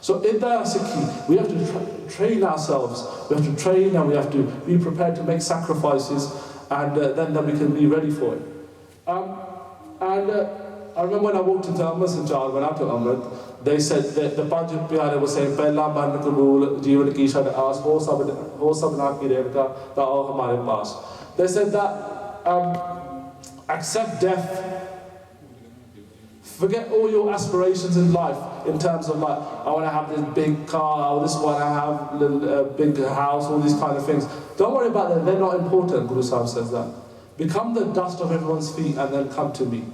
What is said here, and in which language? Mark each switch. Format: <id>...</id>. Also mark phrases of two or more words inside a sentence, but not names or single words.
<en>So in the Sikhi, we have to train ourselves. We have to train, and we have to be prepared to make sacrifices, and then we can be ready for it. I remember when I walked into Amrit Sanchar, when I took Amrit, they said that the Panj Pyare was saying,</en> <pa>"ਪਹਿਲਾ ਮਨ ਕਬੂਲ ਜੀਵਨ ਕੀ ਛਡ ਆਸ ਹੋ ਸਭਨਾ ਕੀ ਰੇਹਗਾ ਤਾ ਆਓ ਹਮਾਰੇ ਪਾਸ."</pa> <en>They said that accept death, forget all your aspirations in life in terms of like, I want to have this big car, or this one I have a big house, all these kind of things. Don't worry about them, they're not important, Guru Sahib says that. Become the dust of everyone's feet and then come to me.</en>